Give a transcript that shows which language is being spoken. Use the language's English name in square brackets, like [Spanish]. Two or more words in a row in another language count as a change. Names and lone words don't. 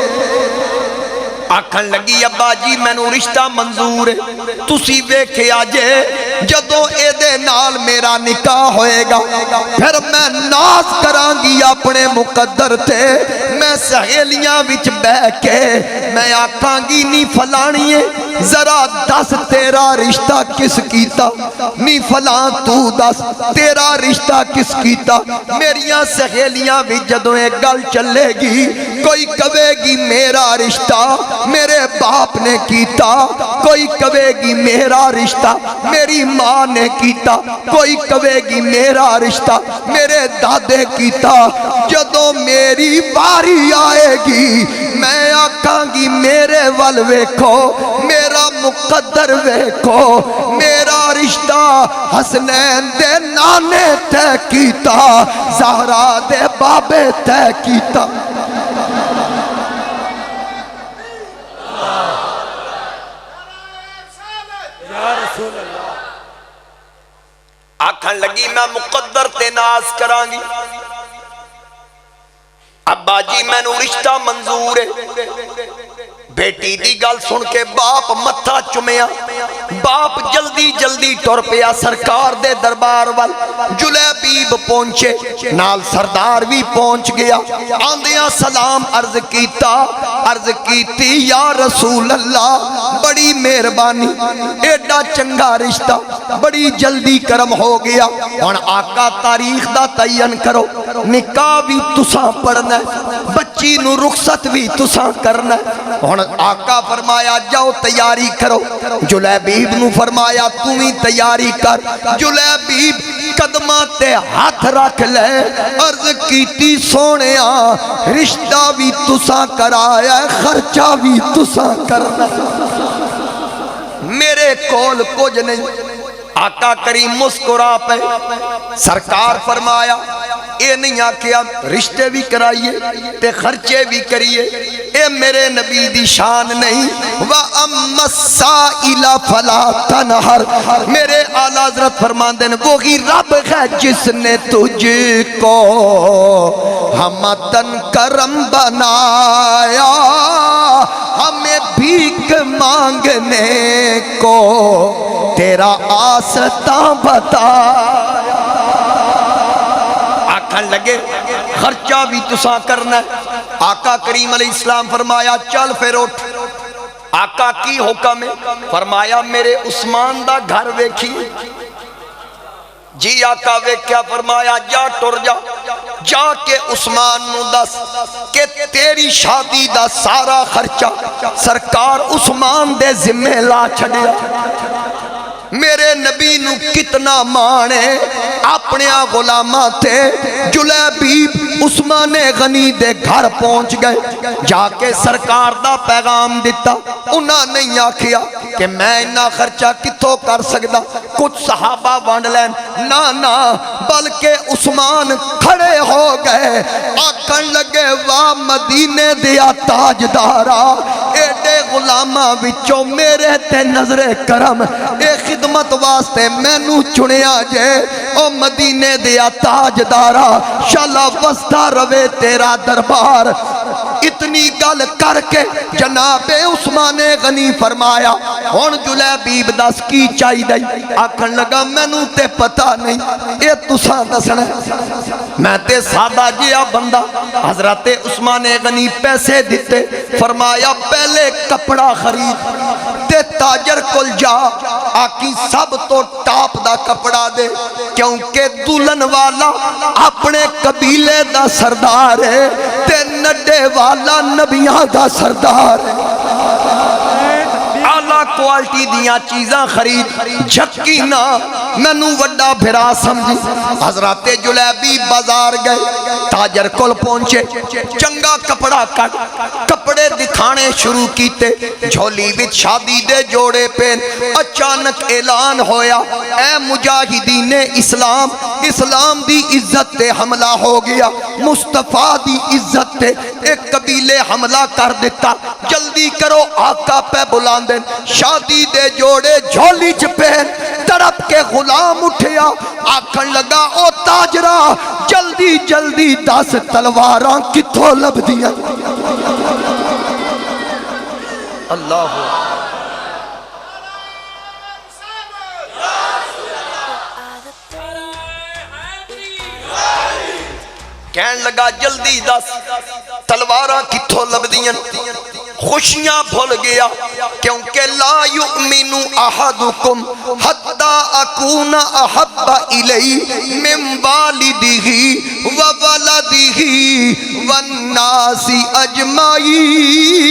[Punjabi] آکھن لگی ابا جی مینوں رشتہ منظور ہے، تسی ویکھے آجے جدوں اے دے نال میرا نکاح ہوئے گا پھر میں ناز کراں گی اپنے مقدر تے، میں سہیلیاں وچ بہ کے میں آکھاں گی نی فلانیے ذرا دس تیرا رشتہ کس کیتا، نی فلاں تو دس تیرا رشتہ کس کیتا۔ میریاں سہیلیاں وچ جدوں اے گل چلے گی کوئی کہے گی میرا رشتہ میرے باپ نے کیتا، کوئی کہے گی میرا رشتہ میری ماں نے کیتا، کوئی کہے گی میرا رشتہ میرے دادے کیتا۔ جدوں میری باری آئے گی میں آکھاں گی میرے ول ویکھو میرا مقدر ویکھو، میرا رشتہ حسنین دے نانے تے کیتا، زہرا دے بابے تے کیتا۔ آکھن لگی میں مقدر تے ناز کران گی، ابا جی میں نو رشتہ منظور ہے۔ بیٹی دی گل سن کے باپ متھا چمیا، باپ جلدی جلدی ٹر پیا سرکار دے دربار وال۔ جلیبیب پہنچے نال سردار بھی پہنچ گیا، آندیاں سلام عرض کیتا، عرض کیتی [Arabic] یا رسول اللہ [Punjabi] بڑی مہربانی، ایڈا چنگا رشتہ بڑی جلدی کرم ہو گیا، ہن آقا تاریخ دا تعین کرو، نکاح بھی تساں پڑھنا ہے، بچی نو رخصت بھی تساں کرنا ہے۔ ہن آقا فرمایا جاؤ تیاری کرو، جلیبیب نو فرمایا تم ہی تیاری کر۔ جلیبیب قدماں تے ہاتھ رکھ لے، عرض کیتی سونیا رشتہ بھی تساں کرایا ہے خرچہ بھی تساں کرنا، میرے کول کچھ نہیں۔ آقا کریم مسکرا پہ، سرکار فرمایا اے نہیں آکھیا رشتے بھی کرائیے تے خرچے بھی کریے، اے میرے نبی دی شان نہیں۔ [Arabic] وَأَمَّا السَّائِلَ فَلَا تَنْهَرْ، [Punjabi] میرے اعلیٰ حضرت فرماندے [Urdu] ہیں وہی رب ہے جس نے تجھ کو ہمتن کرم بنایا، ہمیں بھیک مانگنے کو تیرا آستا بتایا۔ [Punjabi] آکھن لگے خرچہ بھی تساں کرنا ہے۔ آقا کریم [Arabic] علیہ السلام [Punjabi] فرمایا چل پھر اٹھ۔ آقا کی حکم ہے؟ فرمایا میرے عثمان دا گھر ویکھی۔ جی آقا ویکھیا، فرمایا جا ٹر جا، جا کے عثمان نو دس کہ تیری شادی دا سارا خرچہ سرکار عثمان دے ذمہ لا چھڑیا۔ میرے نبی نو کتنا مانے اپنے غلاماں تے۔ جلیبیب عثمان غنی دے گھر پہنچ گئے، جا کے سرکار دا پیغام دیتا۔ انہاں نہیں آکھیا کہ میں انہاں خرچہ کتوں کر سکدا، کچھ صحابہ وانڈ لین، نا بلکہ عثمان کھڑے ہو گئے، آکھن لگے واہ مدینے دیا تاجدارا، ایڈے غلاماں وچوں میرے تے نظر کرم، اے خدمت واسطے مینوں چنیا جے، او مدینے دیا تاجدارا، شالا وستا روے تیرا دربار۔ اتنی گل کر کے جناب عثمان غنی فرمایا ہن جلیبیب دس کی چاہی دائی آکھن لگا مینوں تے پتہ نہیں اے تساں دسنا میں تے سادہ جیا بندہ حضرت عثمان غنی پیسے دیتے فرمایا پہلے کپڑا خرید تے تاجر کل جا آکی سب تو ٹاپ دا کپڑا دے کیونکہ دلہن والا اپنے قبیلے دا سردار ہے تے نڈے والا نبیاں دا سردار ہے اعلیٰ کوالٹی دیاں چیزاں خرید جھکی نہ مینوں وڈا بھرا سمجھی حضرت جلیبی بازار گئے تاجر کل پہنچے چنگا کپڑا کٹ کپڑے دکھانے شروع کیتے جھولی وچ شادی دے جوڑے پین اچانک اعلان ہویا اے مجاہدین اسلام اسلام دی عزت تے حملہ ہو گیا مصطفیٰ دی عزت تے ایک قبیلے حملہ کر دیتا جلدی کرو آقا پہ بلان دیں شادی دے جوڑے جھولی چپین تڑپ کے غلام اٹھیا آکھن لگا او تاجرہ جلدی جلدی 10 تلواراں کتھوں لب دیا اللہ کہن لگا جلدی 10 تلواراں کتھوں لب دیا خوشیاں بھول گیا کیونکہ [Arabic] لا یؤمن احدکم حتی اکون احب الی من والدہ وولدہ والناس اجمعین